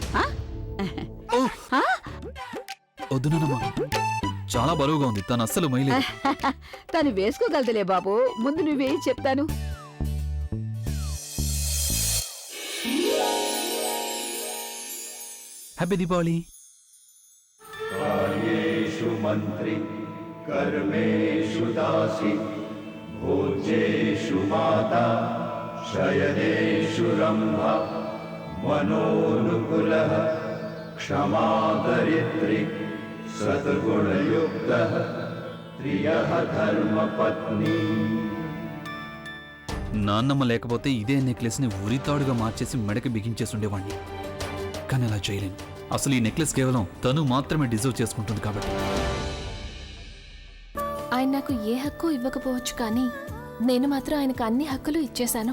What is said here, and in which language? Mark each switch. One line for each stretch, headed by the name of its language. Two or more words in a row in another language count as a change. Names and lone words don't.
Telugu: వద్దు నానమ్మా, చాలా బరువుగా ఉంది, తను అస్సలు మైలేదు. తను వేసుకోగలదులే బాబు, ముందు నువ్వేయి చెప్తాను. హ్యాపీ దీపావళి.
Sanskrit: कार्येषु मन्त्रि कर्मेषु दासी भोज्येषु माता शयनेषु रम्भा मनोनुकुलः क्षमा दरिद्री सद्गुणयुक्तः प्रियः धर्मपत्नी.
Telugu: నాన్నమ్మ లేకపోతే ఇదే నెక్లెస్ ని ఉరితాడుగా మార్చేసి మెడకి బిగించేసి ఉండేవాణ్ణి. కానీ అలా చేయలేను. అసలు ఈ నెక్లెస్ కేవలం తను మాత్రమే డిజర్వ్ చేసుకుంటుంది కాబట్టి. ఆయన నాకు ఏ హక్కు ఇవ్వకపోవచ్చు, కానీ నేను మాత్రం ఆయనకు అన్ని హక్కులు ఇచ్చేశాను.